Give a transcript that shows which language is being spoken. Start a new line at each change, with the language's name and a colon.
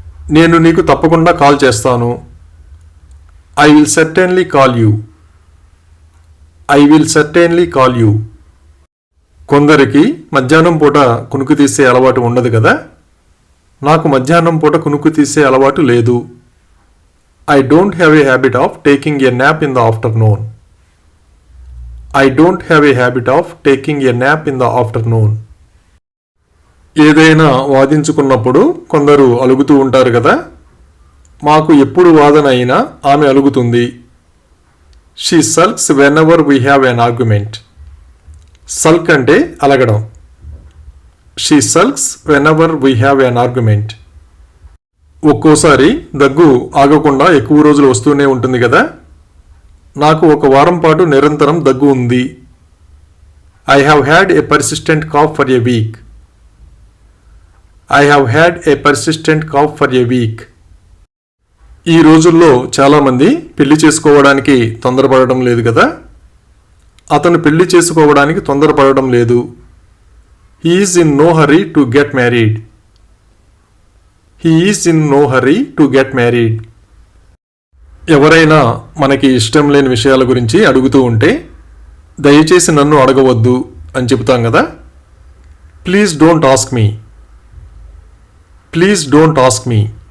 Telugu: నేను నీకు తప్పకుండా కాల్ చేస్తాను.
English: I will certainly call you. I will certainly call you.
Telugu: కొందరికి మధ్యాహ్నం పూట కునుకు తీసే అలవాటు ఉండదు కదా. నాకు మధ్యాహ్నం పూట కునుకు తీసే అలవాటు లేదు.
English: I don't have a habit of taking a nap in the afternoon. I don't have a habit of taking a nap in the afternoon.
Telugu: ఏదైనా వాదించుకున్నప్పుడు కొందరు అలుగుతూ ఉంటారు కదా. మాకు ఎప్పుడు వాదన అయినా ఆమె అలుగుతుంది.
English: She sulks whenever we have an argument.
Telugu: Sulk అంటే అలగడం.
English: She sulks whenever we have an argument.
Telugu: ఒక్కోసారి దగ్గు ఆగకుండా ఎక్కువ రోజులు వస్తూనే ఉంటుంది కదా. నాకు 1 వారం పాటు నిరంతరం దగ్గు ఉంది.
English: I have had a persistent cough for a week. I have had a persistent cough for a week.
Telugu: ఈ రోజుల్లో చాలామంది పెళ్లి చేసుకోవడానికి తొందరపడడం లేదు కదా. అతను పెళ్లి చేసుకోవడానికి తొందరపడడం లేదు.
English: He is in no hurry to get married. He is in no hurry to get married.
Telugu: ఎవరైనా మనకి ఇష్టం లేని విషయాల గురించి అడుగుతూ ఉంటే దయచేసి నన్ను అడగవద్దు అని చెబుతాం కదా.
English: Please don't ask me. Please don't ask me.